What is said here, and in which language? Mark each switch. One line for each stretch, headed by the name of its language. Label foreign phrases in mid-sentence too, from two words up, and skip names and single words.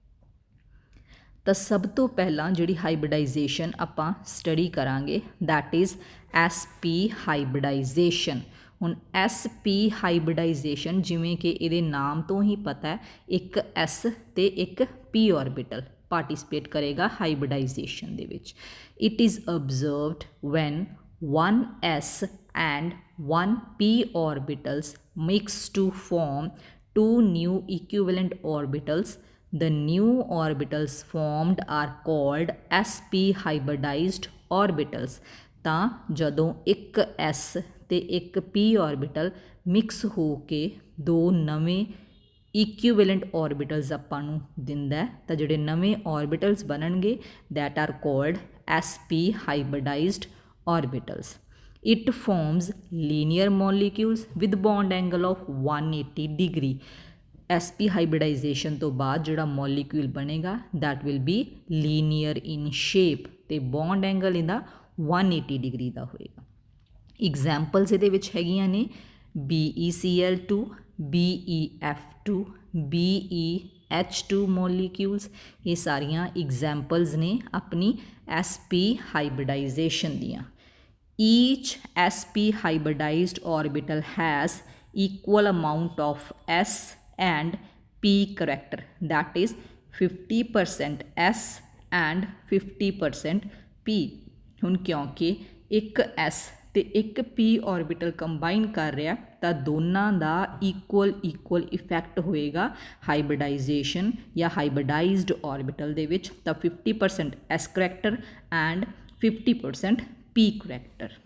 Punjabi: ਤਾਂ ਸਭ ਤੋਂ ਪਹਿਲਾਂ ਜਿਹੜੀ ਹਾਈਬ੍ਰਿਡਾਈਜੇਸ਼ਨ ਆਪਾਂ ਸਟੱਡੀ ਕਰਾਂਗੇ
English: that is
Punjabi: sp ਹਾਈਬ੍ਰਿਡਾਈਜੇਸ਼ਨ। ਹੁਣ sp ਹਾਈਬ੍ਰਿਡਾਈਜੇਸ਼ਨ ਜਿਵੇਂ ਕਿ ਇਹਦੇ ਨਾਮ ਤੋਂ ਹੀ ਪਤਾ ਹੈ ਇੱਕ s ਤੇ ਇੱਕ p
English: orbital participate
Punjabi: ਕਰੇਗਾ ਹਾਈਬ੍ਰਿਡਾਈਜੇਸ਼ਨ ਦੇ ਵਿੱਚ।
English: it is observed when one s and one p orbitals mix to form two new equivalent orbitals. The new orbitals formed are called sp hybridized orbitals।
Punjabi: ਤਾਂ ਜਦੋਂ ਇੱਕ s ਤੇ ਇੱਕ p orbital ਮਿਕਸ ਹੋ ਕੇ ਦੋ ਨਵੇਂ
English: equivalent orbitals
Punjabi: ਆਪਾਂ ਨੂੰ ਦਿੰਦਾ ਤਾਂ ਜਿਹੜੇ ਨਵੇਂ orbitals ਬਣਨਗੇ
English: that are called sp hybridized orbitals। It forms linear molecules with bond angle of 180 degree।
Punjabi: sp ਹਾਈਬ੍ਰਿਡਾਈਜੇਸ਼ਨ ਤੋਂ ਬਾਅਦ ਜਿਹੜਾ ਮੋਲੀਕਿਊਲ ਬਣੇਗਾ
English: that will be linear in shape
Punjabi: ਤੇ
English: bond angle
Punjabi: ਇਹਦਾ 180 ਡਿਗਰੀ ਦਾ ਹੋਏਗਾ। ਐਗਜ਼ਾਮਪਲਸ ਇਹਦੇ ਵਿੱਚ ਹੈਗੀਆਂ ਨੇ BeCl2, BeF2, BeH2 ਮੋਲੀਕਿਊਲਸ। ਇਹ ਸਾਰੀਆਂ ਐਗਜ਼ਾਮਪਲਸ ਨੇ ਆਪਣੀ sp ਹਾਈਬ੍ਰਿਡਾਈਜੇਸ਼ਨ ਦੀਆਂ।
English: Each sp hybridized orbital has equal amount of s and p character, that is 50% s and 50% p।
Punjabi: ਹੁਣ ਕਿਉਂਕਿ ਇੱਕ s ਤੇ ਇੱਕ p
English: orbital combine
Punjabi: ਕਰ ਰਿਹਾ ਤਾਂ ਦੋਨਾਂ ਦਾ
English: equal effect
Punjabi: ਹੋਏਗਾ ਹਾਈਬ੍ਰਿਡਾਈਜੇਸ਼ਨ ਜਾਂ
English: hybridized orbital
Punjabi: ਦੇ ਵਿੱਚ।
English: ਤਾਂ 50% s character and 50% p character.